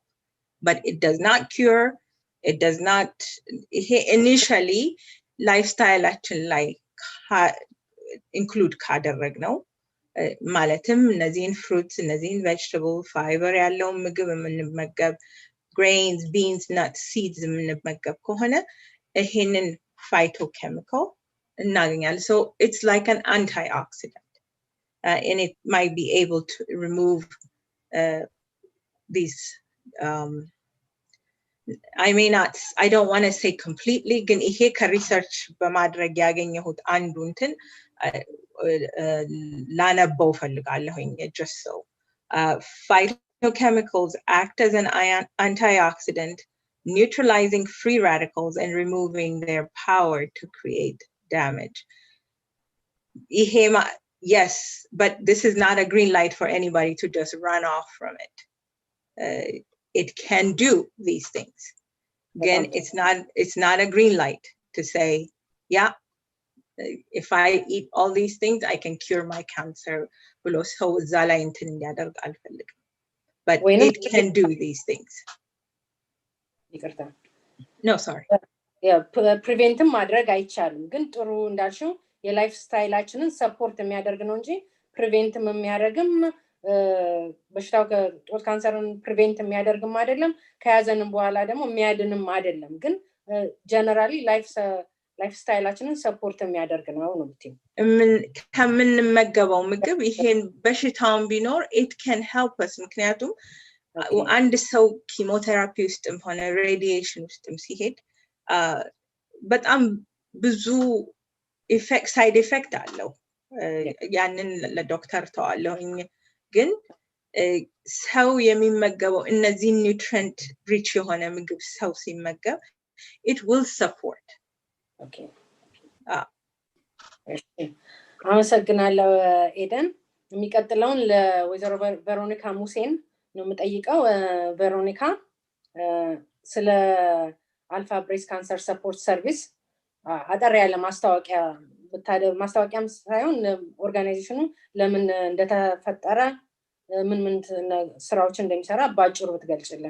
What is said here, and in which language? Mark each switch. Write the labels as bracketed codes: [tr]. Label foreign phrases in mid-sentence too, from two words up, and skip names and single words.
[en] but it does not cure it does not initially lifestyle ላይ include [am] ካደረግነው ማለትም እነዚህን [en] fruits እነዚህን vegetable fiber [am] ያለው ምግብ የምንመገብ [en] grains beans nuts seeds [am] የምንመገብ ከሆነ ይሄንን [en] phytochemical እናገኛለን so it's like an antioxidant and it might be able to remove these I don't want to say completely, [am] ግን ይሄ ከሪሰርች በማድረግ ያገኘሁት አንዱ እንትን ላነበው ፈልጋለሁኝ [en] just so phytochemicals act as an antioxidant, neutralizing free radicals and removing their power to create damage. Yes, but this is not a green light for anybody to just run off from it. It can do these things. Again, it's not a green light to say, yeah, if I eat all these things, I can cure my cancer. But it can do these things. No, sorry. [am] Yeah, prevent ማድረግ አይቻልም ግን ጥሩ እንዳልሽው የላይፍ ስታይላችንን ሰፖርት የሚያደርግ ነው እንጂ ፕሪቬንት የሚያደርግም በሽታው ከጦት ካንሰርን ፕሪቬንት የሚያደርግም አይደለም ከያዘንም በኋላ ደግሞ የሚያድንም አይደለም ግን ጀነራሊ ላይፍ ስታይላችንን ሰፖርት የሚያደርግ ነው ነው ብትይ ከምንመገበው ምግብ ይሄን በሽታውን ቢኖር [en] it can help us [am] ምክንያቱም አንድ ሰው ኪሞቴራፒ ውስጥም ሆነ ሬዲዬሽን ውስጥም ሲሄድ በጣም ብዙ [en] side effect [am] አለው ያንን ለዶክተር ተዋለሁኝ ግን ሰው የሚመገበው እነዚህ [en] nutrient rich [am] የሆነ ምግብ ሰው ሲመገብ [en] it will support. Okay. [am] አመሰግናለሁ ኤደን የሚቀጥለውን ለወይዘሮ ቬሮኒካ ሙሴን ነው የምጠይቀው ቬሮኒካ ስለ አልፋ ብሬስት ካንሰር ሰፖርት ሰርቪስ አጠር ያለ ማስታወቂያም ሳይሆን ኦርጋናይዜሽኑ ለምን እንደተፈጠረ ምን ስራዎች እንደሚሰራ ባጭሩ ብትገልጽልን